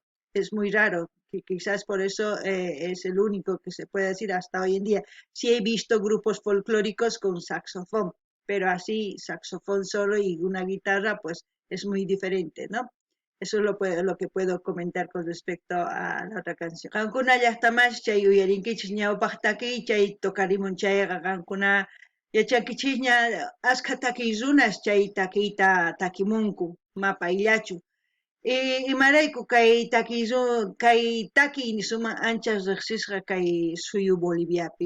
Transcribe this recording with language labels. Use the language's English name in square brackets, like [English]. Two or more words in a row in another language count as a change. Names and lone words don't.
[Spanish] Es muy raro, que quizás por eso es el único que se puede decir hasta hoy en día. Sí he visto grupos folclóricos con saxofón, pero así saxofón solo y una guitarra, pues es muy diferente, ¿no? Eso es lo que puedo comentar con respecto a la otra canción. [Quechua] Kankuna llaqtamas chay uyarinkichis ñawpaq takiy chay tokarimun chayqa kankuna yachankichikña askha takiy runas chay takiyta takimunku mapayllachu. Imarayku kay takiy sumaq anchas riqsisqa kay suyu Boliviapi.